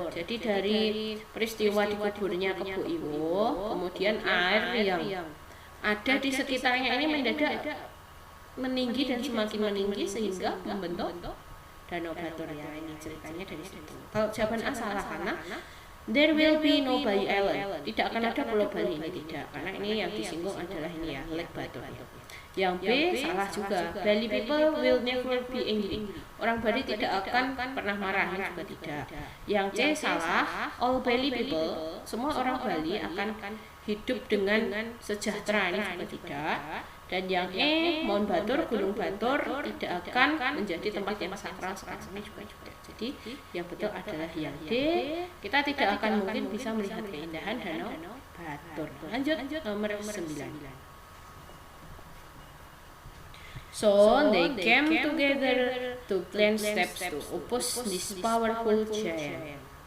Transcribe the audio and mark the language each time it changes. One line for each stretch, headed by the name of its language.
Indonesian: Jadi dari peristiwa dikuburnya Kebo Iwo, kemudian air yang ada di sekitarnya ini mendadak meninggi dan semakin meninggi sehingga membentuk Danau Batur ya. Ini ceritanya dari situ. Kalau jawaban A salah karena
English: there will be no Bali Island.
Indonesian: Tidak akan ada Pulau Bali ini tidak, karena ini yang disinggung adalah ini ya, Lake Batur. Yang B salah juga.
English: Bali people will never be angry.
Indonesian: Orang Bali tidak akan pernah marah, ini juga tidak. Yang C salah.
English: All Bali people,
Indonesian: semua orang Bali akan hidup dengan sejahtera, ini juga tidak. Dan yang E,
English: Mount Batur,
Indonesian: Gunung Batur tidak akan menjadi tempat yang sakral sekarang ini juga tidak. Jadi yang betul adalah yang D. Kita tidak akan mungkin bisa melihat keindahan Danau Batur. Lanjut nomor 9.
English: So they came together to plan steps to oppose this powerful giant.